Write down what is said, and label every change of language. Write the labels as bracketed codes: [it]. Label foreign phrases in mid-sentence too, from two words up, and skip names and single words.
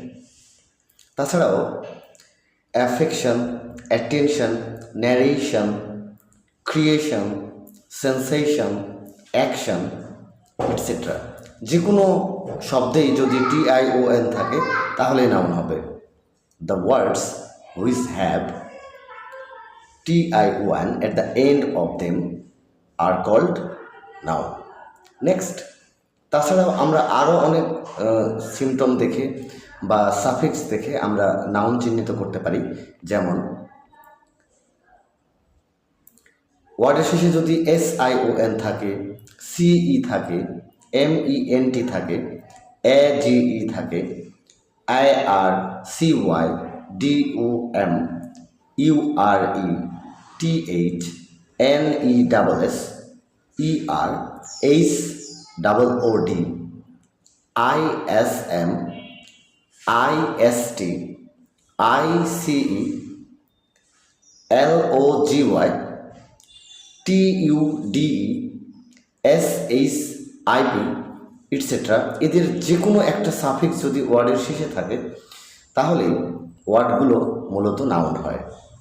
[bn] তাছাড়াও [en] affection, attention, narration, creation, sensation, action etcetera [bn] যে কোনো শব্দেই যদি TION থাকে তাহলে নাউন হবে। [en] The words which have TION at the end of them are called noun. [bn] নেক্সট, তাছাড়াও আমরা আরও অনেক সিমটম দেখে বা সাফিক্স দেখে আমরা নাউন চিহ্নিত করতে পারি। যেমন ওয়ার্ডের শেষে যদি SION থাকে, CE থাকে, MENT থাকে, AGE থাকে, [en] IRCY, DOM, URE, TH, NESS, ER, HOOD, ISM, IST, ICE, LOGY, TUDE, SHIP [bn] ইটসেট্রা এদের যে কোনো একটা সাফিক্স যদি ওয়ার্ডের শেষে থাকে তাহলে ওয়ার্ডগুলো মূলত নাউন হয়।